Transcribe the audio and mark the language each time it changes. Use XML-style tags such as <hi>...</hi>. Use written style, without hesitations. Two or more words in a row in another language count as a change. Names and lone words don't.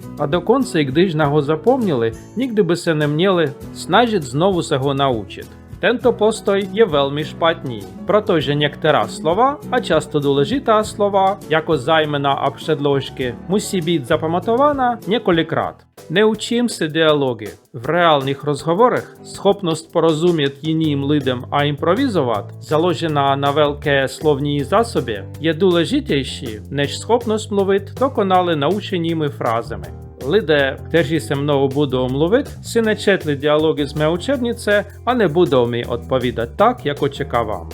<cs>A dokonce, i když na ho zapomněli, nikdy by se neměli snažit znovu se ho naučit. Tento postoj je velmi špatný, protože některá slova, a často důležitá slova, jako zájmena a předložky, musí být zapamatována několikrát. Neučím se dialogy.</cs> <uk>В реальних розговорах</uk> <cs>schopnost porozumět jiným lidem a improvizovat, založená na velké slovní zásobě, je důležitější než schopnost mluvit dokonale naučenými frázemi. Lidé, kteří se mnou budou mluvit, si nečetli dialogy z mé učebnice a nebudou mi odpovídat tak, jak očekávám.</cs>